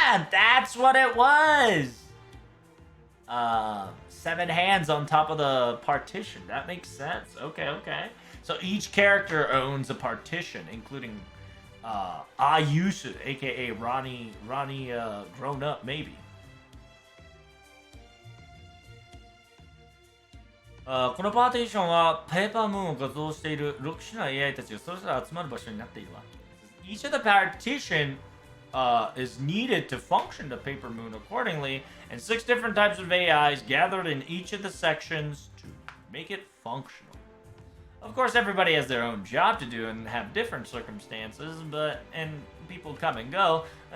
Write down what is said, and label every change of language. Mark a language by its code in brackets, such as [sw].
[en] That's what it was! 7 hands on top of the partition. That makes sense. Okay. So each character owns a partition, including Ayusu, aka Ronnie grown up, maybe. [ja] このパーティションはペーパームーンを画像している6種の AI たちがそれぞれ集まる場所になっているわ。 [en] Each of the partition is needed to function the paper moon accordingly, and 6 different types of AIs gathered in each of the sections to make it functional. Of course, everybody has their own job to do and have different circumstances, and people come and go.